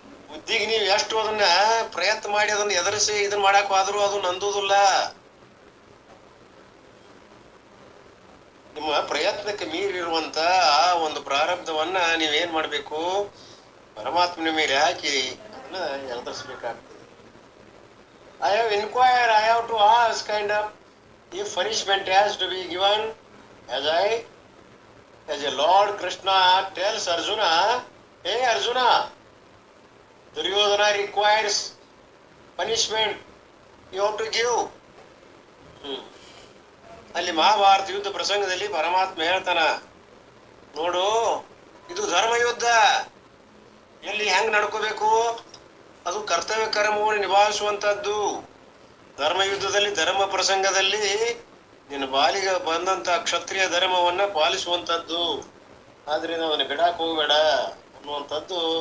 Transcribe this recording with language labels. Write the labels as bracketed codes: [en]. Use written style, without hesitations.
[kn] ಬುದ್ಧಿಗೆ ನೀವು ಎಷ್ಟು ಅದನ್ನ ಪ್ರಯತ್ನ ಮಾಡಿ ಅದನ್ನ ಎದುರಿಸಿ ಇದನ್ನ ಮಾಡಕ್ ಹೋದ್ರು ಅದು ನಂದುದಿಲ್ಲ. ನಿಮ್ಮ ಪ್ರಯತ್ನಕ್ಕೆ ಮೀರಿರುವಂತ ಆ ಒಂದು ಪ್ರಾರಬ್ಧವನ್ನ ನೀವೇನ್ ಮಾಡ್ಬೇಕು? ಪರಮಾತ್ಮನ ಮೇಲೆ ಹಾಕಿ ಅದನ್ನ ಎದುರಿಸ್ಬೇಕಾಗ್ತದೆ. [en] I have inquired, I have to ask kind of if punishment has to be given as a Lord Krishna tells Arjuna, hey Arjuna, Duryodhana requires punishment, you have to give. [kn] ಅಲ್ಲಿ ಮಹಾಭಾರತ ಯುದ್ಧ ಪ್ರಸಂಗದಲ್ಲಿ ಪರಮಾತ್ಮ ಹೇಳ್ತಾನ, ನೋಡು ಇದು ಧರ್ಮ ಯುದ್ಧ, ಎಲ್ಲಿ ಹೆಂಗ್ ನಡ್ಕೋಬೇಕು, ಅದು ಕರ್ತವ್ಯ ಕರ್ಮವನ್ನು ನಿಭಾಯಿಸುವಂತದ್ದು. ಧರ್ಮ ಯುದ್ಧದಲ್ಲಿ, ಧರ್ಮ ಪ್ರಸಂಗದಲ್ಲಿ ನಿನ್ನ ಬಾಲಿಗೆ ಬಂದಂತ ಕ್ಷತ್ರಿಯ ಧರ್ಮವನ್ನ ಪಾಲಿಸುವಂತದ್ದು. ಆದ್ರಿಂದ ಅವನ್ನ ಬಿಡಾಕ್ ಹೋಗ್ಬೇಡ ಅನ್ನುವಂಥದ್ದು